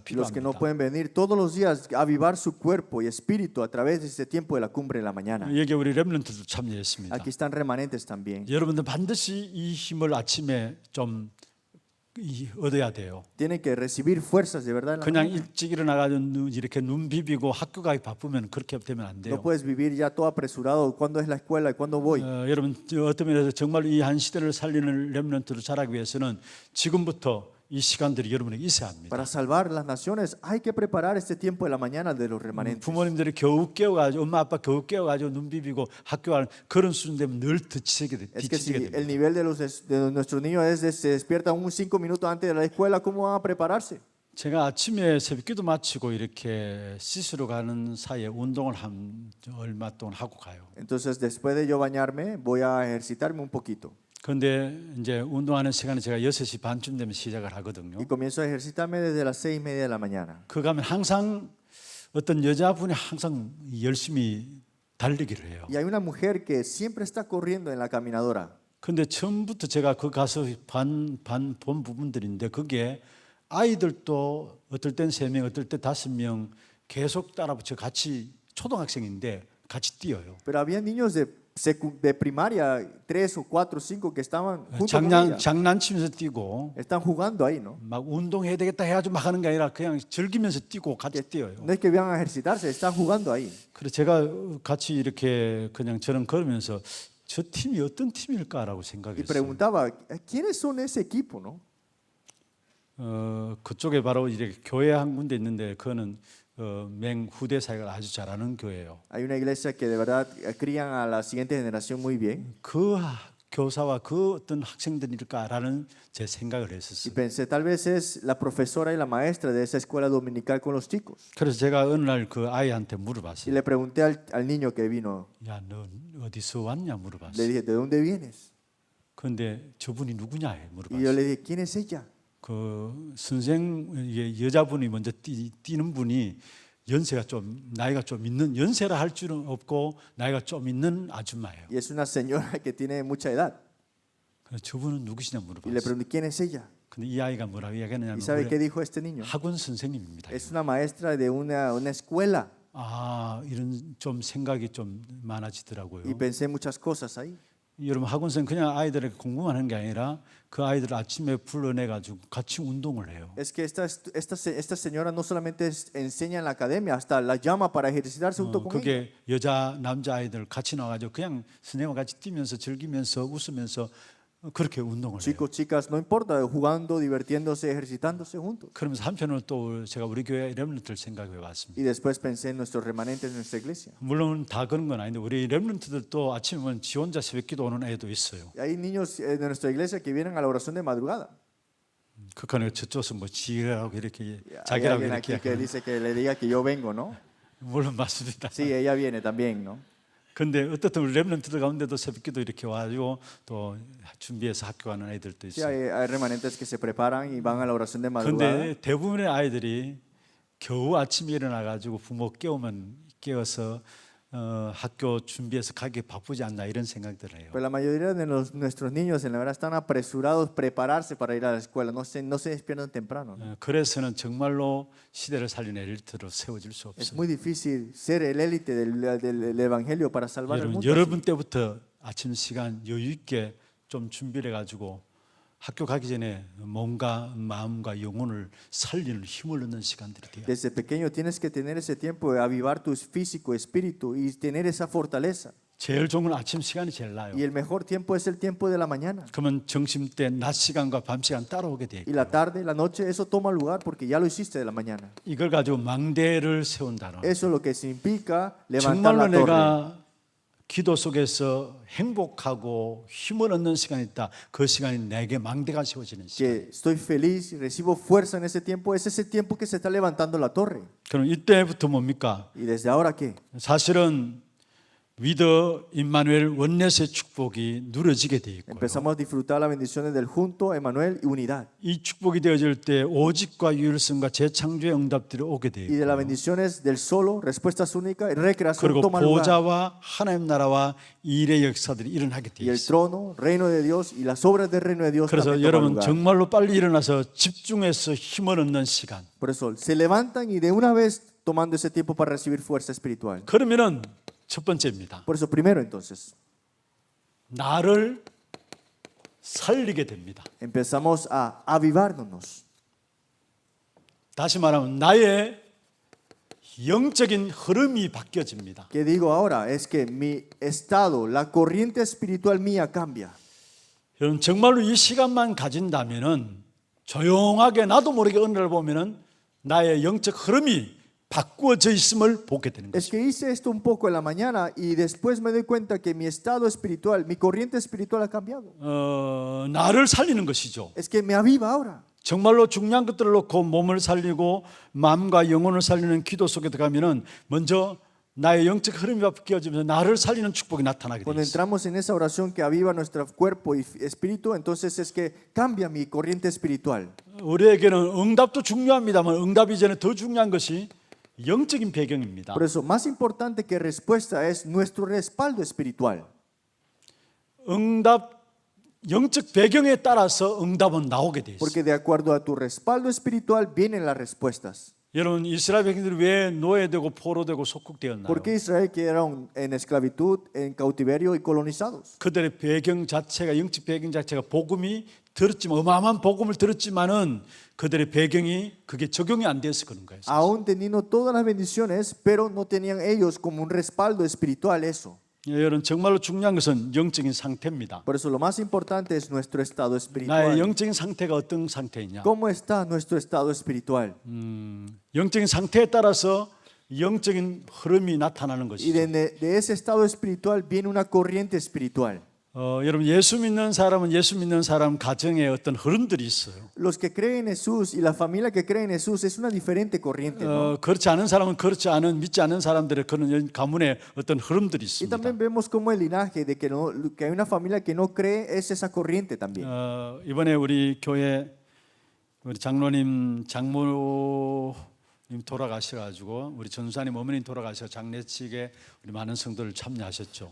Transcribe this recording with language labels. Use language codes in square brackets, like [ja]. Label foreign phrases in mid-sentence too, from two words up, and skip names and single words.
[es] Y los que no [ko] 필요합니다. [es] pueden venir todos los días a avivar su cuerpo y espíritu a través de ese tiempo de la cumbre en la mañana. [ko] 여기 우리 렘넌트도 참여했습니다. [es] Aquí están remanentes también. [ko] 여러분들 반드시 이 힘을 아침에 좀 얻어야 돼요. [es] Tienen que recibir fuerzas de verdad en la [ko] 그냥 [es] mañana. [ko] 일찍 일어나가지고 이렇게 눈 비비고 학교 가기 바쁘면 그렇게 되면 안 [es] No [ko] 돼요. [es] puedes vivir ya todo apresurado. ¿Cuándo es la escuela y cuándo voy? [ko] 여러분 어떤 면에서 정말 이 한 시대를 살리는 렘넌트로 자라기 위해서는 지금부터 이 시간들이 여러분에게 있어야 합니다. [es] Para salvar las naciones hay que preparar este tiempo de la mañana de los remanentes. [ko] 부모님들이 겨우 깨워가지고 엄마 아빠 겨우 깨워가지고 눈 비비고 학교 가는 그런 수준 되면 늘 뒤치게 [es] Es que si [ko] 됩니다. [es] el nivel de nuestros niños es de se despiertan 5 minutos antes de la escuela, ¿cómo van a prepararse? [ko] 제가 아침에 새벽기도 마치고 이렇게 씻으러 가는 사이에 운동을 한 얼마 동안 하고 가요. [es] Entonces, después de yo bañarme, voy a ejercitarme un poquito. [ko] 그런데 이제 운동하는 시간에 제가 6시 반쯤 되면 시작을 하거든요. [es] Y comienzo a ejercitarme desde las 6:30 de la mañana. [ko] 그 가면 항상 어떤 여자분이 항상 열심히 달리기를 해요. [es] Y hay una mujer que siempre está corriendo en la caminadora. [ko] 근데 처음부터 제가 그 가서 본 부분들인데 그게 아이들도 어떨 땐 3명, 어떨 때 5명 계속 따라붙여 같이 초등학생인데 같이 뛰어요. [es] Pero había niños de primaria, 3 o 4 o 5 que estaban junto con ella. [ko] 장난치면서 뛰고 [es] Están jugando ahí, ¿no? [ko] 막 운동해야 되겠다 해가지고 막 하는 게 아니라 그냥 즐기면서 뛰고 같이 뛰어요. [es] No es que vayan a ejercitarse, están jugando ahí. [ko] 그래서 제가 같이 이렇게 그냥 저는 걸으면서 저 팀이 어떤 팀일까라고 [es] Y [ko] 생각했어요. [es] preguntaba, ¿quiénes son ese equipo, no? [ko] 그쪽에 바로 이렇게 교회 한 군데 있는데 그거는 맹 후대 사역을 아주 잘하는 교회예요. [es] Hay una iglesia que de verdad crían a la siguiente generación muy bien. [ko] 그 교사와 그 어떤 학생들일까라는 제 생각을 [es] Y [ko] 했었어요. [es] pensé, tal vez es la profesora y la maestra de esa escuela dominical con los chicos. [ko] 그래서 제가 어느 날 그 아이한테 [es] Y [ko] 물어봤어요. [es] le pregunté al niño que vino, [ko] 야, 너 어디서 왔냐 [es] le [ko] 물어봤어요. [es] dije, ¿de dónde vienes? [ko] 그런데 저분이 누구냐 해 [es] Y yo [ko] 물어봤어요. [es] le dije, ¿quién es ella? [ko] 그 선생 여자분이 먼저 뛰는 분이 연세가 좀 나이가 좀 있는 연세라 할 줄은 없고 나이가 좀 있는 아줌마예요. [es] Y es una señora que tiene mucha edad. [ko] 그래서 저분은 누구시냐 [es] Y le [ko] 물어봤어요. [es] pregunté, ¿quién es ella? [ko] 근데 이 아이가 뭐라고 이야기했냐면 [es] ¿Y sabe qué [ko] 원래 [es] dijo este niño? [ko] 학원 선생님입니다. [es] Es una maestra de una escuela. [ko] 아, 이런 좀 생각이 좀 많아지더라고요. [es] Y pensé muchas cosas ahí. [ko] 여러분 학원 선생 그냥 아이들에게 공부만 하는 게 아니라 그 아이들을 아침에 불러내 가지고 같이 운동을 해요. [es] Es que esta señora no solamente enseña en la academia, hasta la llama para ejercitarse junto con ella. [ko] 그게 여자 남자 아이들 같이 나와가지고 그냥 선생님과 같이 뛰면서 즐기면서 웃으면서 그렇게 운동을 해요. [es] Chicos, chicas, no importa, jugando, divirtiéndose, ejercitándose juntos. [ko] 그러면서 한편으로 또 제가 우리 교회 렘넌트를 생각해 봤습니다. [es] Y después pensé en nuestros remanentes de nuestra iglesia. [ko] 물론 다 그런 건 아닌데 우리 렘넌트들도 아침에 지 혼자 새벽기도 오는 애도 있어요. [es] Y hay niños de nuestra iglesia que vienen a la oración de madrugada. [ko] 그간에 저쪽에서 뭐 지라고 이렇게 [es] Y hay [ko] 자기라고 [es] alguien [ko] 이렇게 [es] aquí que dice que le diga que yo vengo, ¿no? [ko] 물론 맞습니다. [es] Sí, ella viene también, ¿no? [ko] 근데 어떻든 우리 렘넌트들 가운데도 새벽기도 이렇게 와가지고 또 준비해서 학교 가는 애들도 [es] Sí, [ko] 있어요. [es] hay remanentes que se preparan y van a la oración de madrugada. [ko] 근데 대부분의 아이들이 겨우 아침에 일어나가지고 부모 깨워서 학교 준비해서 가기 바쁘지 않나 이런 생각들을 해요. [es] Pero la mayoría de nuestros niños en la verdad están apresurados prepararse para ir a la escuela, no se despiertan temprano, ¿no? [ko] 그래서는 정말로 시대를 살리는 엘리트로 세워질 수 [es] Es [ko] 없어요. [es] muy difícil ser el élite del evangelio para salvar el mundo. [ko] 여러분 때부터 아침 시간 여유 있게 좀 준비를 해가지고 학교 가기 전에 몸과 마음과 영혼을 살리는 힘을 얻는 시간들이 돼요. [es] Desde pequeño tienes que tener ese tiempo de avivar tu físico, espíritu y tener esa fortaleza. [ko] 제일 좋은 건 아침 시간이 제일 나요. [es] Y el mejor tiempo es el tiempo de la mañana. [ko] 그러면 점심 때 낮 시간과 밤 시간 따라오게 돼 [es] Y [ko] 있고 [es] la tarde, la noche, eso toma lugar porque ya lo hiciste de la mañana. [ko] 이걸 가지고 망대를 세운다는 [es] Eso es lo que significa levantar [ko] 정말로 [es] la torre. [ko] 내가 기도 속에서 행복하고 힘을 얻는 시간이 있다. 그 시간이 내게 망대가 세워지는 시간. [es] Que estoy feliz y recibo fuerza en ese tiempo. Es ese tiempo que se está levantando la torre. [ko] 그럼 이때부터 뭡니까? [es] ¿Y desde ahora qué? [ko] 사실은 위더 임마누엘 원넷의 축복이 누려지게 돼 있고요. [es] Empezamos a disfrutar las bendiciones del junto, Emmanuel y unidad. [ko] 이 축복이 되어질 때 오직과 유일성과 재창조의 응답들이 오게 돼 [es] Y de las [ko] 있고 [es] bendiciones del solo, respuestas únicas y recreación [ko] 그리고 [es] toman lugar. [ko] 보좌와 하나님 나라와 일의 역사들이 일어나게 돼 [es] Y el [ko] 있어요. [es] trono, reino de Dios y las obras del reino de Dios [ko] 그래서 [es] también toman [ko] 여러분 [es] lugar. [ko] 정말로 빨리 일어나서 집중해서 힘을 얻는 시간. [es] Por eso se levantan y de una vez tomando ese tiempo para recibir fuerza espiritual. [ko] 그러면은 첫 번째입니다. [es] Por eso primero entonces [ko] 나를 살리게 됩니다. [es] empezamos a avivarnos. [ko] 다시 말하면 나의 영적인 흐름이 바뀌어집니다. [es] ¿Qué digo ahora? Es que mi estado, la corriente espiritual mía cambia. [ko] 여러분 정말로 이 시간만 가진다면은 조용하게 나도 모르게 어느 날 보면은 나의 영적 흐름이 바꾸어져 있음을 보게 되는 [es] Es [ko] 거죠. [es] que hice esto un poco en la mañana y después me doy cuenta que mi estado espiritual, mi corriente espiritual ha cambiado. [ko] 나를 살리는 것이죠. [es] Es que me aviva ahora. [ko] 정말로 중요한 것들을 놓고 몸을 살리고 마음과 영혼을 살리는 기도 속에 들어가면은 먼저 나의 영적 흐름이 바뀌어지면서 나를 살리는 축복이 나타나게 [es] Cuando [ko] 돼 있어요. [es] entramos en esa oración que aviva nuestro cuerpo y espíritu, entonces es que cambia mi corriente espiritual. [ko] 우리에게는 응답도 중요합니다만 응답 이전에 더 중요한 것이 영적인 배경입니다. [es] Por eso, más importante que respuesta es nuestro respaldo espiritual. [ko] 응답 영적 배경에 따라서 응답은 나오게 돼 있어요. [es] Porque de acuerdo a tu respaldo espiritual vienen las respuestas. [ko] 여러분 이스라엘 백성들이 왜 노예되고 포로되고 속국되었나요? [es] ¿Por qué Israel quedaron en esclavitud, en cautiverio y colonizados? [ko] 그들의 배경 자체가 영적 배경 자체가 복음이 들었지만 어마어마한 복음을 들었지만은 그들의 배경이 그게 적용이 안 돼서 그런 거예요. [es] Aún teniendo todas las bendiciones, pero no tenían ellos como un respaldo espiritual eso. [ko] 여러분 정말로 중요한 것은 영적인 상태입니다. [es] Por eso lo más importante es nuestro estado [ko] 나의 [es] espiritual. [ko] 영적인 상태가 어떤 상태이냐? [es] ¿Cómo está nuestro estado espiritual? [ko] 영적인 상태에 따라서 영적인 흐름이 나타나는 [es] Y [ko] 것이죠. [es] de ese estado espiritual viene una corriente espiritual. [ko] 여러분 예수 믿는 사람은 예수 믿는 사람 가정에 어떤 흐름들이 있어요. [es] Los que creen en Jesús y la familia que cree en Jesús es una diferente corriente, ¿no? [ko] 그렇지 않은 사람은 그렇지 않은 믿지 않는 사람들의 그런 가문의 어떤 흐름들이 [es] Y [ko] 있습니다. [es] también vemos como el linaje de que, no, que hay una familia que no cree es esa corriente también. [ko] 이번에 우리 교회 우리 장로님 장모님 돌아가셔가지고 우리 전수사님 어머님 돌아가셔 장례식에 우리 많은 성도들 참여하셨죠.